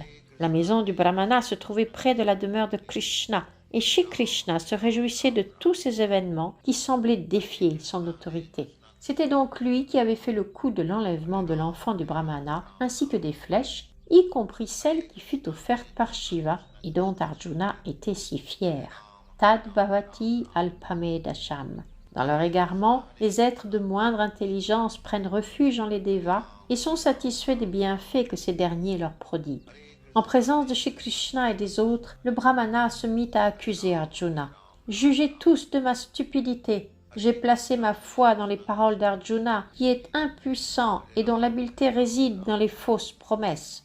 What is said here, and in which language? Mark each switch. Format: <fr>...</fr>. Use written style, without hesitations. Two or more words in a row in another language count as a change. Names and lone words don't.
<fr>La maison du brahmana se trouvait près de la demeure de Krishna, et Shri Krishna se réjouissait de tous ces événements qui semblaient défier son autorité. C'était donc lui qui avait fait le coup de l'enlèvement de l'enfant du brahmana, ainsi que des flèches, y compris celle qui fut offerte par Shiva et dont Arjuna était si fier.</fr> <sa>Tad bhavati alpamedasham.</sa> <fr>Dans leur égarement, les êtres de moindre intelligence prennent refuge en les devas et sont satisfaits des bienfaits que ces derniers leur prodiguent. En présence de Shri Krishna et des autres, le brahmana se mit à accuser Arjuna. « Jugez tous de ma stupidité. J'ai placé ma foi dans les paroles d'Arjuna, qui est impuissant et dont l'habileté réside dans les fausses promesses.</fr>